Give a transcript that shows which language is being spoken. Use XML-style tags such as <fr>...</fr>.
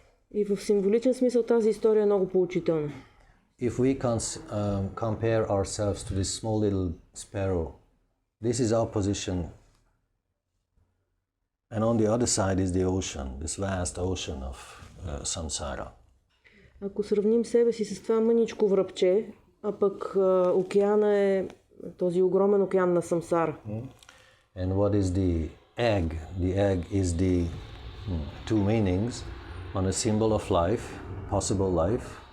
<bg>И в символичен смисъл тази история е много поучителна.</bg> <en>If we compare ourselves to this small little sparrow, this is our position, and on the other side is the ocean, this vast ocean of samsara.</en> <bg>Ако сравним себе си с това мъничко връбче, а пък океана е този огромен океан на самсара.</bg> <en>And what is the egg? The egg is the two meanings on a symbol of life, possible life.</en>